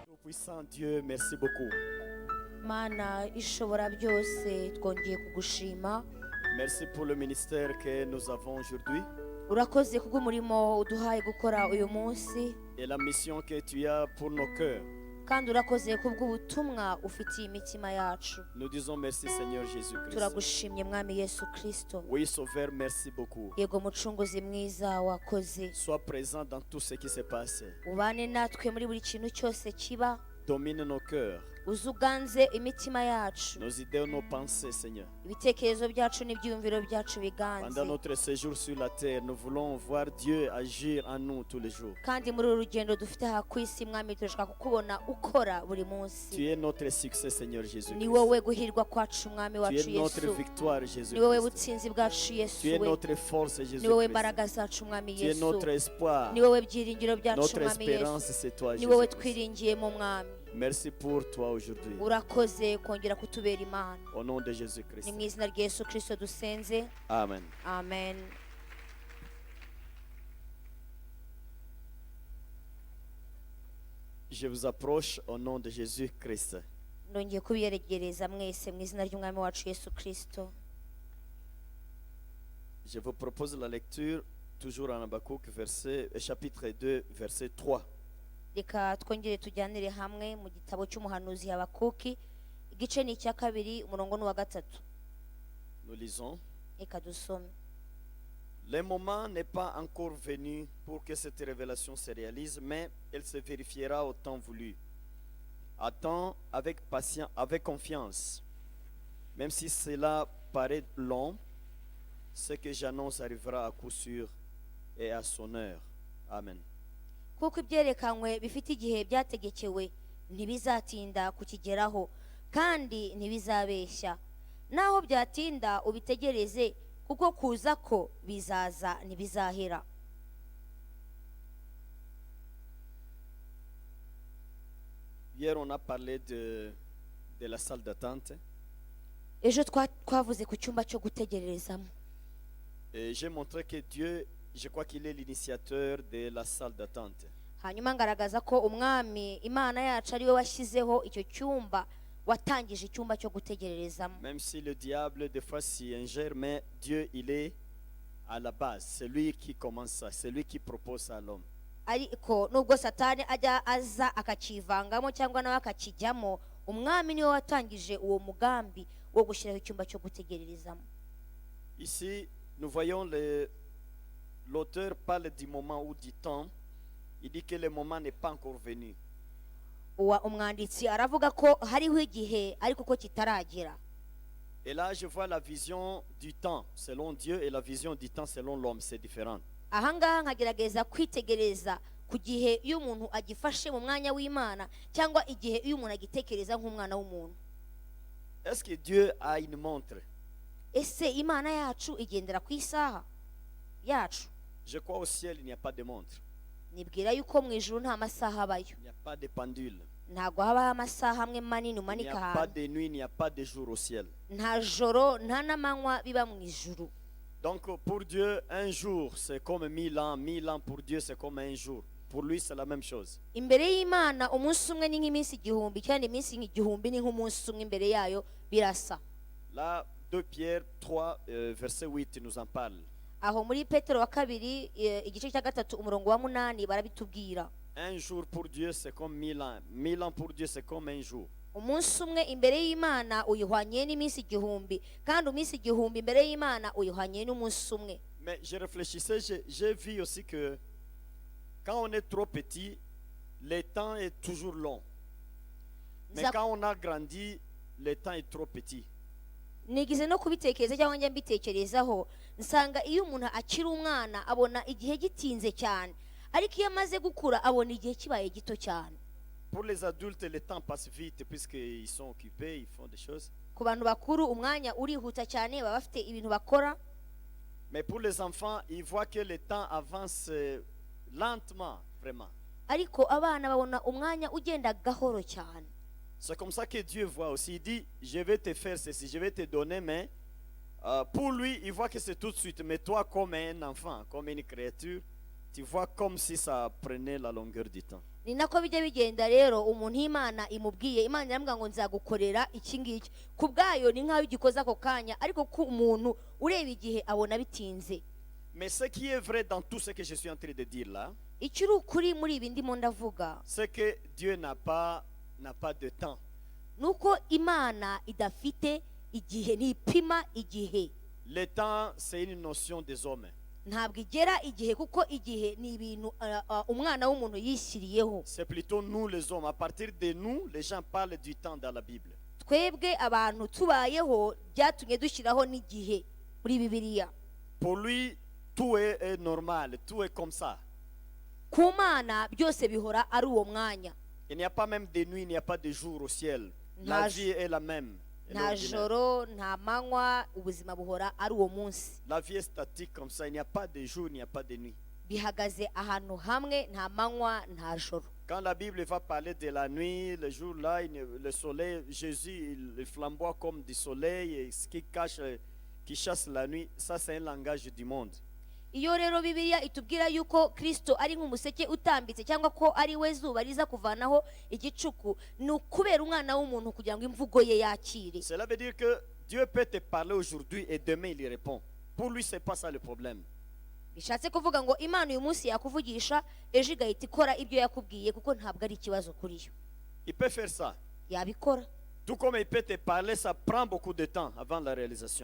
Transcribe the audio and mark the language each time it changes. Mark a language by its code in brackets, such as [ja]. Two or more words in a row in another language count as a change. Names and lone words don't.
[fr] Tout-Puissant Dieu, merci beaucoup. [rw] Mana ishobora byose twongeye kugushima. [fr] Merci pour le ministère que nous avons aujourd'hui [rw] Urakoze kubw'umurimo uduhaye gukora uyu munsi, [fr] et la mission que tu as pour nos cœurs. [rw] kandi urakoze kubw'ubutumwa ufitiye imitima yacu. [fr] Nous disons merci Seigneur Jésus-Christ. [rw] Turagushimye Mwami Yesu Kristo. [fr] Oui, Sauveur, merci beaucoup. [rw] Yego mucunguzi mwiza wakoze. [fr] Sois présent dans tout ce qui se passe. [rw] Ubane natwe muri buri kintu cyose kiba. [fr] Domine nos cœurs, [rw] Uzuganze imitima yacu. [fr] nos idées, nos pensées, Seigneur. [rw] Ibitekerezo byacu n'ibyiyumviro byacu biganze. [fr] Pendant notre séjour sur la terre, nous voulons voir Dieu agir en nous tous les jours. [rw] Kandi muri uru rugendo dufite aha ku isi Mwami turashaka kukubona ukora buri munsi. [fr] Tu es notre succès, Seigneur [rw] Ni [fr] Jésus-Christ. [rw] wowe guhirwa kwacu Mwami [fr] Tu [rw] wacu [fr] es notre [rw] Yesu. [fr] victoire, [rw] Ni wowe [fr] Jésus-Christ. [rw] butsinzi bwacu Yesu [fr] Tu es [rw] we. [fr] notre force, [rw] Ni wowe [fr] Jésus-Christ. [rw] mbaraga zacu Mwami [fr] Tu es [rw] Yesu. [fr] notre espoir. [rw] Ni wowe byiringiro byacu [fr] Notre [rw] Mwami [fr] espérance, [rw] Yesu. [fr] c'est toi, [rw] Ni wowe [fr] Jésus-Christ. [rw] twiringiye mu Mwami. [fr] Merci pour toi aujourd'hui. [rw] Urakoze kongera kutubera Imana. [fr] Au nom de [rw] Ni [fr] Jésus-Christ. [rw] mu izina rya Yesu Kristo dusenze. [fr] Amen. [rw] Amen. [fr] Je vous approche au nom de Jésus-Christ. [rw] Ndongeye kubiyegereza mwese mu izina ry'Umwami wacu Yesu Kristo. [fr] Je vous propose la lecture toujours en Habakkuk, chapitre 2, verset 3. [rw] Reka twongere tujyanire hamwe mu gitabo cy'umuhanuzi Habakuki, igice ni icya kabiri umurongo n'uwa gatatu. [fr] Nous lisons. [rw] Reka dusome. [fr] Le moment n'est pas encore venu pour que cette révélation se réalise, mais elle se vérifiera au temps voulu. Attends avec patience, avec confiance. Même si cela paraît long, ce que j'annonce arrivera à coup sûr et à son heure. Amen. [rw] Kuko ibyerekanywe bifite igihe byategekewe ntibizatinda kukigeraho kandi ntibizabeshya. Naho byatinda ubitegereze kuko kuza ko bizaza ntibizahera. [fr] Hier, on a parlé de la salle d'attente. [rw] Ejo twavuze ku cyumba cyo gutegererezamo. [fr] Et j'ai montré que Dieu, je crois qu'il est l'initiateur de la salle d'attente. [rw] Hanyuma ngaragaza ko umwami Imana yacu ari we washyizeho icyo cyumba, watangije icyumba cyo gutegererezamo. [fr] Même si le diable des fois s'y ingère, mais Dieu, il est à la base. C'est lui qui commence ça, c'est lui qui propose ça à l'homme. [rw] Ariko nubwo Satani ajya aza akakivangamo cyangwa nawe akakijyamo, umwami niwe watangije uwo mugambi wo gushyiraho icyumba cyo gutegererezamo. [fr] Ici, nous voyons l'auteur parle du moment ou du temps. Il dit que le moment n'est pas encore venu. [rw] Umwanditsi aravuga ko hariho igihe ariko ko kitaragera. [fr] Et là, je vois la vision du temps selon Dieu et la vision du temps selon l'homme, c'est différent. [rw] Ahangaha nkagerageza kwitegereza ku gihe iyo umuntu agifashe mu mwanya w'Imana cyangwa igihe iyo umuntu agitekereza nk'umwana w'umuntu. [fr] Est-ce que Dieu a une montre? [rw] Ese Imana yacu igendera ku isaha yacu? [fr] Je crois au ciel, il n'y a pas de montre. [rw] Nibwira yuko mu ijuru nta masaha abayo. [fr] Il n'y a pas de pendule. [rw] Ntabwo habaho amasaha amwe manini [fr] Il n'y [rw] umanika [fr] a pas [rw] ahantu. [fr] de nuit, il n'y a pas de jour au ciel. [rw] Nta joro nta n'amanywa biba mu ijuru. [fr] Donc pour Dieu, un jour, c'est comme 1000 ans. 1000 ans pour Dieu, c'est comme un jour. Pour lui, c'est la même chose. [rw] Imbere y'Imana umunsi umwe ni nk'iminsi igihumbi, kandi iminsi igihumbi ni nk'umunsi umwe imbere yayo, birasa. [fr] Là, 2 Pierre 3, verset 8 nous en parle. [rw] Aho muri Petero wa kabiri igice cya gatatu umurongo wa 8 barabitubwira. [fr] Un jour pour Dieu, c'est comme 1000 ans. 1000 ans pour Dieu, c'est comme un jour. [rw] Umunsi umwe imbere y'Imana uyihwanye n'iminsi igihumbi, kandi iminsi igihumbi imbere y'Imana uyihwanye n'umunsi umwe. [fr] Mais je réfléchissais, j'ai vu aussi que quand on est trop petit, le temps est toujours long. Mais Za- quand on a grandi, le temps est trop petit. [rw] Nigize no kubitekereza cyangwa njya mbitekerezaho, nsanga iyo umuntu akiri umwana abona igihe gitinze cyane, ariko iyo amaze gukura abona igihe kibaye gito cyane. [fr] Pour les adultes, le temps passe vite puisqu'ils sont occupés, ils font des choses. [rw] Ku bantu bakuru umwanya urihuta cyane, baba bafite ibintu bakora. [fr] Mais pour les enfants, ils voient que le temps avance lentement, vraiment. [rw] Ariko abana babona umwanya ugenda gahoro cyane. [fr] C'est comme ça que Dieu voit aussi. Il dit, je vais te faire ceci, je vais te donner, mais pour lui, il voit que c'est tout de suite. Mais toi, comme un enfant, comme une créature, tu vois comme si ça prenait la longueur du temps. [rw] ni nako bijya bigenda rero umuntu Imana imubwiye, Imana iramubwira ngo nzagukorera iki ngiki, ku bwayo ni nk'aho igikoze ako kanya, ariko ku umuntu ureba igihe abona bitinze. [fr] Mais ce qui est vrai dans tout ce que je suis en train de dire là, [rw] Ikiri ukuri muri ibi ndimo ndavuga [fr] c'est que Dieu n'a pas de temps. [rw] nuko Imana idafite igihe, ntipima igihe. [fr] Le temps, c'est une notion des hommes. [rw] Ntabwo igera igihe, kuko igihe ni ibintu umwana w'umuntu yishyiriyeho. [fr] C'est plutôt nous les hommes. À partir de nous, les gens parlent du temps dans la Bible. [rw] Twebwe abantu tubayeho byatumye dushyiraho n'igihe muri Bibiliya. [fr] Pour lui, tout est normal, tout est comme ça. [rw] Ku Mana byose bihora ari uwo mwanya. [fr] Il n'y a pas même de nuit, il n'y a pas de jour au ciel. La vie est la même. [rw] Nta joro nta manywa, ubuzima buhora ari uwo munsi. [fr] La vie est statique comme ça, il n'y a pas de jour, il n'y a pas de nuit. [rw] Bihagaze ahantu hamwe, nta manywa nta joro. [fr] Quand la Bible va parler de la nuit, le jour là, le soleil, Jésus, il flamboie comme du soleil, et ce qui chasse la nuit, ça c'est un langage du monde. [rw] Iyo rero Bibiliya itubwira yuko Kristo ari nk'umuseke utambitse, cyangwa ko ari we zuba riza kuvanaho igicuku, ni ukubera umwana w'umuntu kugira ngo imvugo ye yakire. [fr] Cela veut dire que Dieu peut te parler aujourd'hui et demain il y répond. Pour lui, c'est pas ça le problème. [rw] Bishatse kuvuga ngo Imana uyu munsi yakuvugisha, ejo igahita ikora ibyo yakubwiye, kuko ntabwo ari ikibazo kuri yo. [fr] Il peut faire ça. [rw] Yabikora. [fr] Tout comme il peut te parler, ça prend beaucoup de temps avant la réalisation.